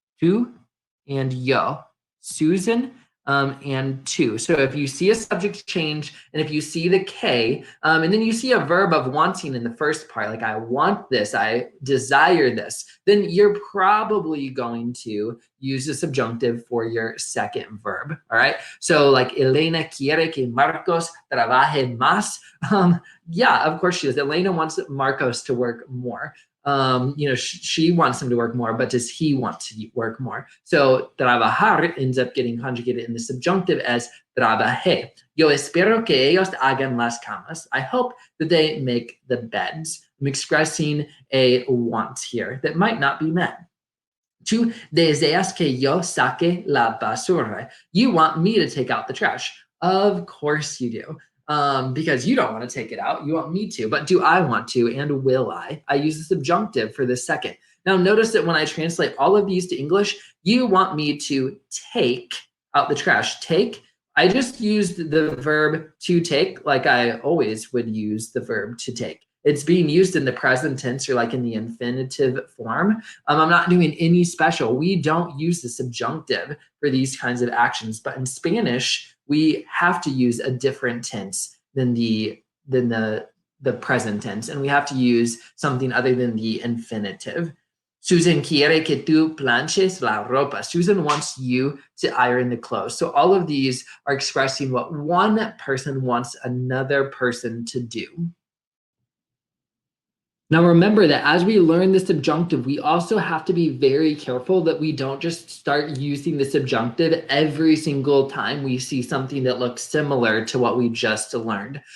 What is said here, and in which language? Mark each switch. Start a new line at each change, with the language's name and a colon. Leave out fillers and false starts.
English: Tú and yo. Susan and two. So if you see a subject change and if you see the K and then you see a verb of wanting in the first part, like I want this, I desire this, then you're probably going to use the subjunctive for your second verb, all right?
Spanish: So like Elena quiere que Marcos trabaje más.
English: Yeah, of course she does. Elena wants Marcos to work more. She wants him to work more, but does he want to work more? So trabajar ends up getting conjugated in the subjunctive as trabajé.
Spanish: Yo espero que ellos hagan las camas.
English: I hope that they make the beds. I'm expressing a want here that might not be met.
Spanish: Tú deseas que yo saque la basura.
English: You want me to take out the trash. Of course you do. Because you don't want to take it out. You want me to. But do I want to and will I? I use the subjunctive for the second. Now notice that when I translate all of these to English, you want me to take out the trash. Take. I just used the verb to take like I always would use the verb to take. It's being used in the present tense or like in the infinitive form. I'm not doing any special. We don't use the subjunctive for these kinds of actions, but in Spanish, we have to use a different tense than the present tense, and we have to use something other than the infinitive.
Spanish: Susan quiere que tú planches la ropa.
English: Susan wants you to iron the clothes. So all of these are expressing what one person wants another person to do. Now remember that as we learn the subjunctive, we also have to be very careful that we don't just start using the subjunctive every single time we see something that looks similar to what we just learned.